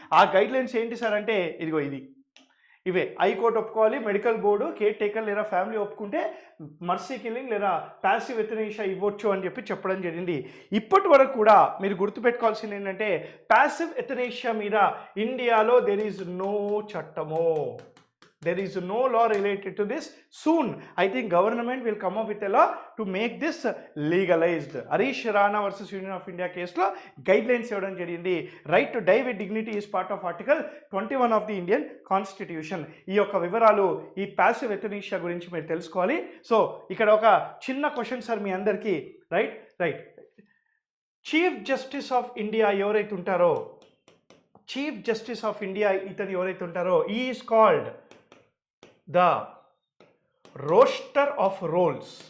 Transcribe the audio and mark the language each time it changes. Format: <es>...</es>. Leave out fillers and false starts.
<te>ఆ guide lines ఏంటి sir అంటే ఇదిగో ఇవే హైకోర్టు ఒప్పుకోవాలి, మెడికల్ బోర్డు, కేర్ టేకర్ లేదా ఫ్యామిలీ ఒప్పుకుంటే మర్సీ కిల్లింగ్ లేదా ప్యాసివ్ ఎథనేషియా ఇవ్వచ్చు అని చెప్పి చెప్పడం జరిగింది. ఇప్పటి వరకు కూడా మీరు గుర్తుపెట్టుకోవాల్సింది ఏంటంటే ప్యాసివ్ ఎథనేషియా మీద ఇండియాలో</te> <en>there is no</en> <te>చట్టము.</te> <en>There is no law related to this. Soon, I think government will come up with a law to make this legalized. Harish Rana versus Union of India case lo guidelines</en> <te>ఇవ్వడం జరిగింది.</te> <en>Right to die with dignity is part of Article 21 of the Indian Constitution.</en> <te>ఈ యొక్క వివరాలు ఈ passive ఎథనేషియా గురించి మీరు తెలుసుకోవాలి. So ఇక్కడ ఒక చిన్న క్వశ్చన్ సార్ మీ అందరికీ. Right chief justice of India ఎవరైతే ఉంటారో, చీఫ్ జస్టిస్ ఆఫ్ ఇండియా ఇతను ఎవరైతే ఉంటారో</te> <en>Is called the roster of roles.</en>